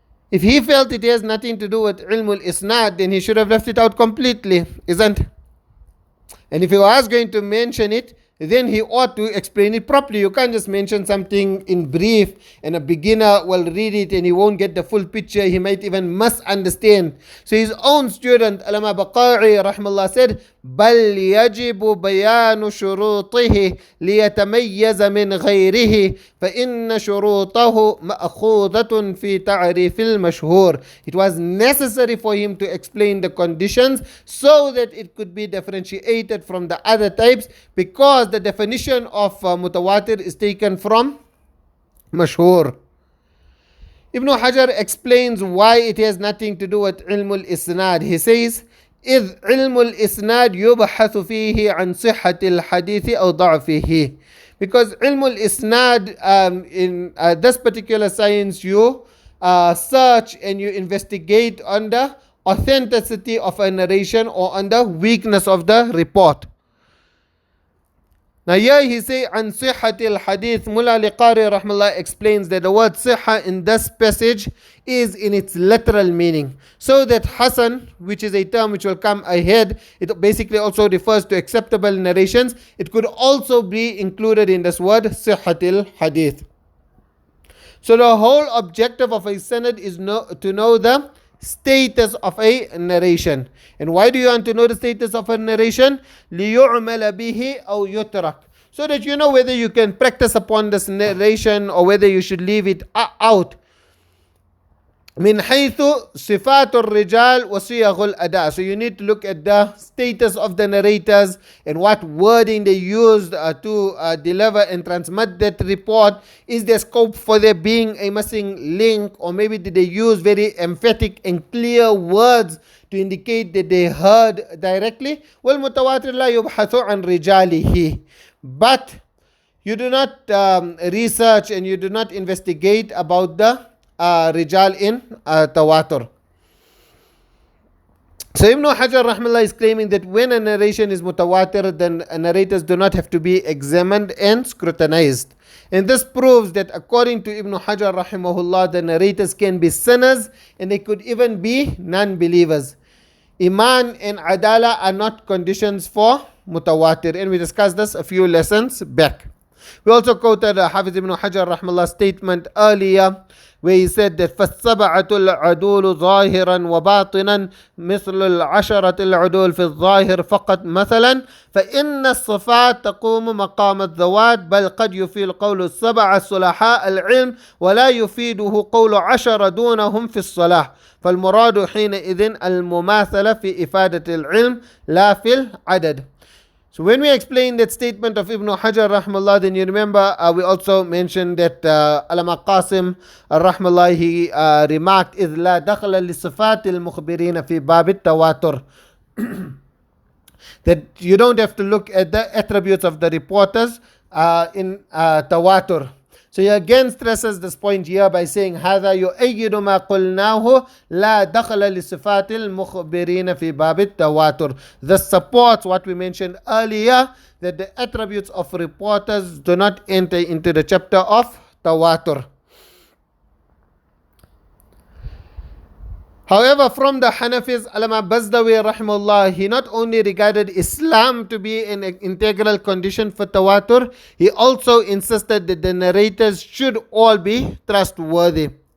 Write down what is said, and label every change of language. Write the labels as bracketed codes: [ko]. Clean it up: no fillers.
[en] If he felt it has nothing to do with ilm al-isnad, then he should have left it out completely, isn't? And if he was going to mention it, then he ought to explain it properly. You can't just mention something in brief and a beginner will read it and he won't get the full picture. He might even misunderstand. So his own student, Allama Baqa'i rahmallah, said, [ar] بل يجب بيان شروطه ليتميز من غيره فإن شروطه مأخوذة في تعريف المشهور. [en] It was necessary for him to explain the conditions so that it could be differentiated from the other types, because the definition of mutawatir is taken from mashhur. Ibn Hajar explains why it has nothing to do with ilm al-isnad. He says, [ar] إذ علم الإسناد يبحث فيه عن صحة الحديث أو ضعفه, [en] Because ilmul isnad, in this particular science, you search and you investigate on the authenticity of a narration or on the weakness of the report. Now here he say an sihhatil hadith. Mullah Liqari rahmallah explains that the word sihha in this passage is in its literal meaning. So that Hasan, which is a term which will come ahead, it basically also refers to acceptable narrations. It could also be included in this word sihhatil hadith. So the whole objective of a sanad is to know the status of a narration. And why do you want to know the status of a narration? [ar] لِيُعْمَلَ بِهِ أَوْ يُتْرَكْ. [en] So that you know whether you can practice upon this narration or whether you should leave it out. [ar] من حيث صفات الرجال وصيغ الأداء. [en] So you need to look at the status of the narrators and what wording they used to deliver and transmit that report. Is there scope for there being a missing link, or maybe did they use very emphatic and clear words to indicate that they heard directly? [ar] والمتواتر لا يبحث عن رجاله. [en] But you do not research and you do not investigate about the Rijal in Tawātur. So Ibn Hajar rahmallah is claiming that when a narration is mutawatir, then narrators do not have to be examined and scrutinized. And this proves that according to Ibn Hajar rahimahullah, the narrators can be sinners and they could even be non-believers. Iman and adala are not conditions for mutawatir, and we discussed this a few lessons back. We also quoted Hafiz Ibn Hajar rahmallah statement earlier, where he said that [ar] فَالسَّبَعَةُ الْعَدُولُ ظَاهِرًا وَبَاطِنًا مِثْلُ الْعَشَرَةِ الْعُدُولِ فِي الظَّاهِرِ فقط مثلا فإن الصفات تقوم مقام الذوات بل قد يفيد قول السبعة صلحاء العلم ولا يفيده قول عشر دونهم في الصلاح فالمراد حينئذ المماثلة في إفادة العلم لا في العدد. [en] So when we explain that statement of Ibn Hajar rahmallah, then you remember we also mentioned that Alama Qasim rahmallah, he remarked [ar] إذ لا دخل لصفات المخبرين في باب التواتر, [en] that you don't have to look at the attributes of the reporters in Tawātur. So he again stresses this point here by saying [ar] هذا يؤيد ما قلناه لا دخل لصفات المخبرين في باب التواتر. [en] This supports what we mentioned earlier, that the attributes of reporters do not enter into the chapter of Tawātur. However, from the Hanafis, Allama Bazdawi rahimahullah, he not only regarded Islam to be an integral condition for Tawātur, he also insisted that the narrators should all be trustworthy.